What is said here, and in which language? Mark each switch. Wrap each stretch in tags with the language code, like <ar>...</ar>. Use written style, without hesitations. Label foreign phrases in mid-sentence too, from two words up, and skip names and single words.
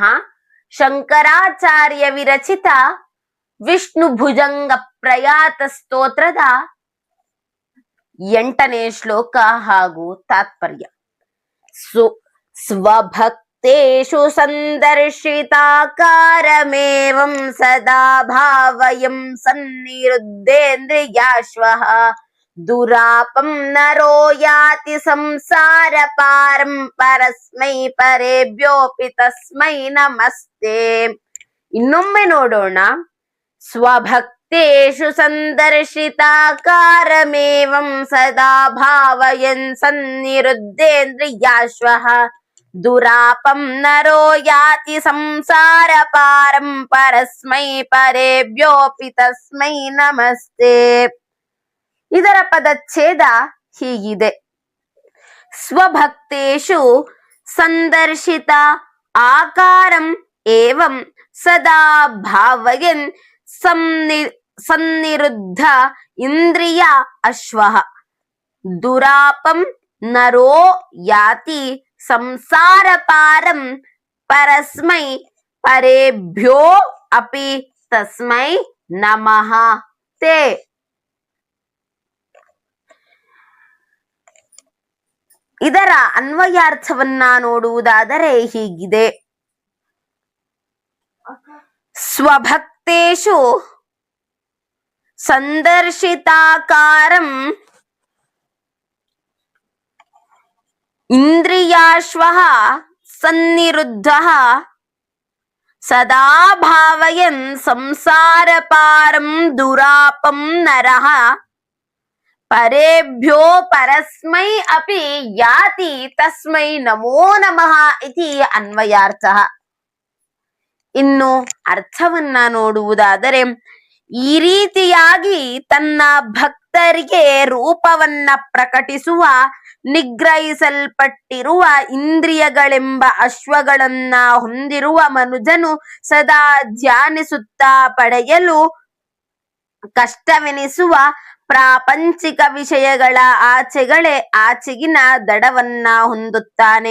<kn>ಶಂಕರಾಚಾರ್ಯ ವಿರಚಿತ ವಿಷ್ಣು ಭುಜಂಗ ಪ್ರಯಾತ ಸ್ತೋತ್ರದ 8ನೇ ಶ್ಲೋಕ ಹಾಗೂ ತಾತ್ಪರ್ಯ.</kn> <sa>ಸ್ವಭಕ್ತೇಷು ಸಂದರ್ಶಿತಾಕಾರಮೇವಂ ಸದಾ ಭಾವಯಂ ಸನ್ನಿರುದ್ಧೇಂದ್ರಿಯಾಶ್ವಃ ದುರಾಪಂ ನರೋ ಯಾತಿ ಸಂಸಾರ ಪಾರಂ ಪರಸ್ಮೈ ಪರೇಭ್ಯೋಪಿ ತಸ್ಮೈ ನಮಸ್ತೆ.</sa> <kn>ಇನ್ನೊಮ್ಮೆ ನೋಡೋಣ.</kn> <sa>ಸ್ವಭಕ್ತೇಷು ಸಂದರ್ಶಿತಾಕಾರಮೇವಂ ಸದಾ ಭಾವಯನ್ ಸನ್ನಿರುದ್ಧೇಂದ್ರಿಯಾಶ್ವಃ ದುರಾಪಂ ನರೋ ಯಾತಿ ಸಂಸಾರ ಪಾರಂ ಪರಸ್ಮೈ ಪರೇಭ್ಯೋಪಿ ತಸ್ಮೈ ನಮಸ್ತೆ.</sa> <kn>ಇದರ ಪದಚ್ಛೇದ ಹೀಗಿದೆ.</kn> <sa>ಸ್ವಭಕ್ತೇಷು ಸಂದರ್ಶಿತ ಆಕಾರಂ ಏವಂ ಸದಾ ಭಾವಯನ್ ಸನ್ನಿರುದ್ಧ ಇಂದ್ರಿಯ ಅಶ್ವಃ ದುರಾಪಂ ನರೋ ಯಾತಿ ಸಂಸಾರ ಪಾರಂ ಪರಸ್ಮೈ ಪರೇಭ್ಯೋ ಅಪಿ ತಸ್ಮೈ ನಮಃ ತೇ.</sa> <kn>ಇದರ ಅನ್ವಯಾರ್ಥವನ್ನ ನೋಡುವುದಾದರೆ ಹೀಗಿದೆ.</kn> <sa>ಸ್ವಭಕ್ತೇಷು ಸಂದರ್ಶಿತಾಕಾರಂ ಇಂದ್ರಿಯಾಶ್ವಃ ಸನ್ನಿರುದ್ಧಃ ಸದಾ ಭಾವಯನ್ ಸಂಸಾರ ಪಾರಂ ದುರಾಪಂ ನರಃ ಪರೇಭ್ಯೋ ಪರಸ್ಮೈ ಅಪಿ ಯಾತಿ ತಸ್ಮೈ ನಮೋ ನಮಃ ಇತಿ ಅನ್ವಯಾರ್ಥಃ.</sa> <kn>ಇನ್ನು ಅರ್ಥವನ್ನ ನೋಡುವುದಾದರೆ, ಈ ರೀತಿಯಾಗಿ ತನ್ನ ಭಕ್ತರಿಗೆ ರೂಪವನ್ನ ಪ್ರಕಟಿಸುವ ನಿಗ್ರಹಿಸಲ್ಪಟ್ಟಿರುವ ಇಂದ್ರಿಯಗಳೆಂಬ ಅಶ್ವಗಳನ್ನ ಹೊಂದಿರುವ ಮನುಜನು ಸದಾ ಧ್ಯಾನಿಸುತ್ತಾ ಪಡೆಯಲು ಕಷ್ಟವೆನಿಸುವ ಪ್ರಾಪಂಚಿಕ ವಿಷಯಗಳ ಆಚೆಗಿನ ದಡವನ್ನ ಹೊಂದುತ್ತಾನೆ.</kn>